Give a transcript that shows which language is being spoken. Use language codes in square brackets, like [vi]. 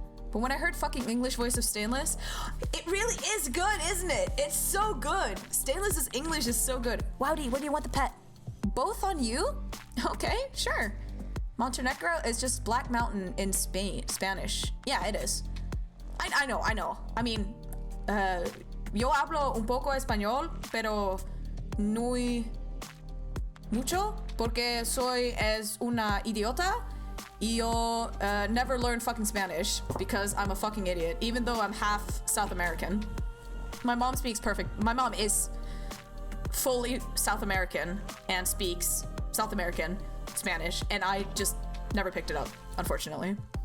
[en] But when I heard fucking English voice of Stainless, it really is good, isn't it? It's so good. Stainless's English is so good. Wowdy, where do you want the pet? Both on you? Okay, sure. Montenegro is just Black Mountain in Spanish. Yeah, it is. I know. I mean, [es] yo hablo un poco español, pero no mucho, porque soy una idiota. [en] Yo never learned fucking Spanish because I'm a fucking idiot, even though I'm half South American. My mom speaks perfect. My mom is fully South American and speaks South American Spanish, and I just never picked it up, unfortunately.